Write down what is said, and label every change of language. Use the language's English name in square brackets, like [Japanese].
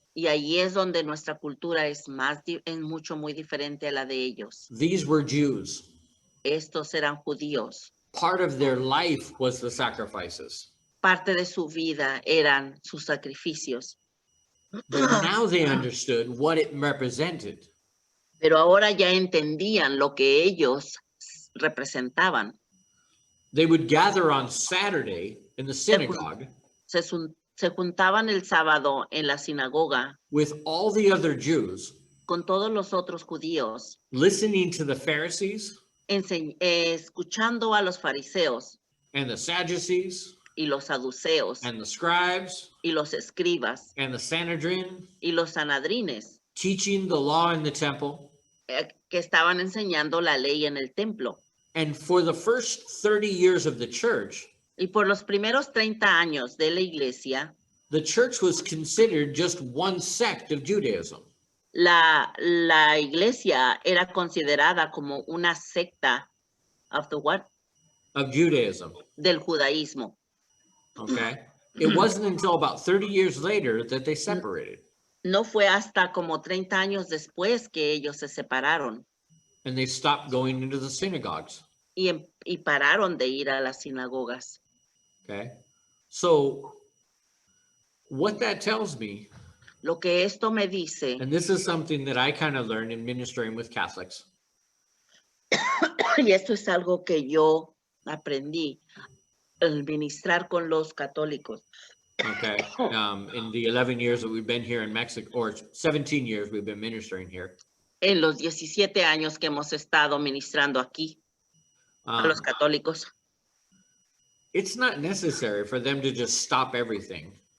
[Spanish] Y ahí es donde nuestra cultura es mucho, muy diferente a la de ellos. [English] These were Jews. [Spanish] Estos eran judíos. [English] Part of their life was the sacrifices. [Spanish] Parte de su vida eran sus sacrificios. [English] But now they understood what it represented. [Spanish] Pero ahora ya entendían lo que ellos representaban. [English] They would gather on Saturday in the synagogue [Spanish] Se juntaban el sábado en la sinagoga [English] with all the other Jews, [Spanish] con todos los otros judíos, [English] listening to the Pharisees [Spanish] escuchando a los fariseos [English] and the Sadducees [Spanish] y los saduceos [English] and the scribes [Spanish] y los escribas [English] and the Sanhedrin, [Spanish] y los sanadrines [English] teaching the law in the temple. [Spanish] Que estaban enseñando la ley en el templo. [English] And for the first 30 years of the church, [Spanish] Y por los primeros 30 años de la iglesia, [English] the church was considered just one sect of Judaism. [Spanish] la iglesia era considerada como una secta [English] of the what? Of Judaism. [Spanish] Del judaísmo. [English] Okay. It wasn't until about 30 years later that they separated. [Spanish] No fue hasta como 30 años después que ellos se separaron [English] And they stopped going into the synagogues. [Spanish] y pararon de ir a las sinagogas. [English] Okay. So what that tells me, [Spanish] Lo que esto me dice, [English] and this is something that I kind of learned in ministering with Catholics, [Spanish] y esto es algo que yo aprendí al ministrar con los católicos. [English] okay, in the 11 years that we've been here in Mexico, or 17 years we've been ministering here, [Spanish] En los 17 años que hemos estado ministrando aquí a los católicos, [English] it's not necessary for them to just stop everything.